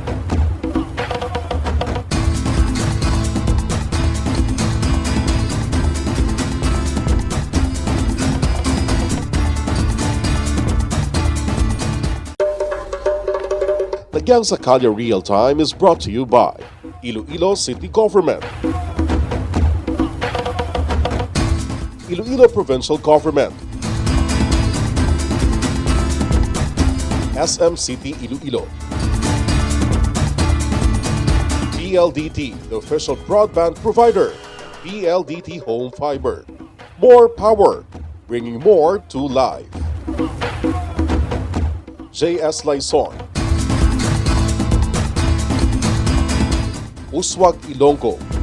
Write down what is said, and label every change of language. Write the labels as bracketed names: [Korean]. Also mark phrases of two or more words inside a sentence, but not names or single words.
[English] Nagyang sa Kalye Real Time is brought to you by Iloilo City Government, Iloilo Provincial Government, SM City Iloilo, PLDT, the official broadband provider, PLDT Home Fiber. More power, bringing more to life. JS Laison, Uswag Ilonggo,